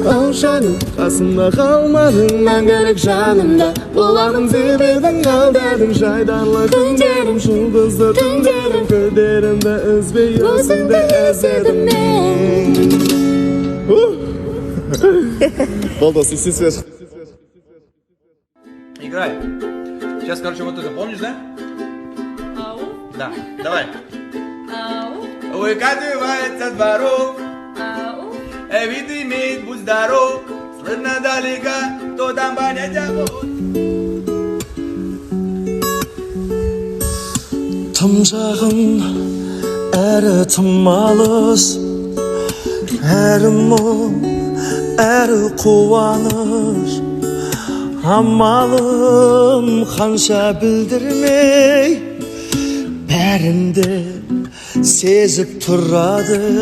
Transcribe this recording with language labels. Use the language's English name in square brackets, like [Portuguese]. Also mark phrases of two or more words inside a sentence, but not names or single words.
[Kazakh] Ау жаным, қасымда қалмадың, мәңгілік жанымда боламын деп едің, алдадың. Жайдарлы түндерім, жұлдызды түндерім, күдерімді үзбей өзіңді іздедім мен. [Russian] Балдос, если свеж. Играй. Сейчас, короче, вот это помнишь, да? Ау, Да, давай. ау, Выкатывается дворов, ау. вид имеет, будь здоров. Слышно далеко, кто там понятия вот. [Kazakh] Тым жағын, әрі тым алыс, әрі мұң, әрі қуаныш. Амалым қанша білдірмей, бәрінде сезіп тұрады.